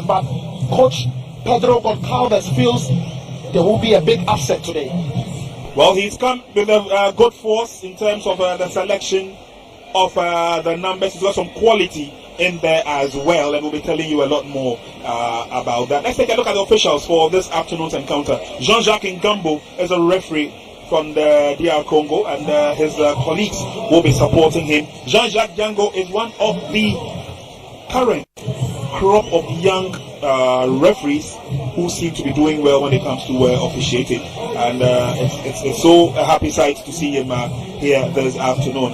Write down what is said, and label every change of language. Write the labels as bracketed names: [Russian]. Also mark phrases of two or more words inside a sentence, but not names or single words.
[English] But Coach Pedro Goncalves feels there will be a big upset today. Well, he's come with a good force in terms of the selection of the numbers. He's got some quality in there as well, and we'll be telling you a lot more about that. Let's take a look at the officials for this afternoon's encounter. Jean-Jacques Ngambo is a referee from the DR Congo, and his colleagues will be supporting him. Jean-Jacques Django is one of the current crop of young referees who seem to be doing well when it comes to officiating, and it's so a happy sight to see him here this afternoon.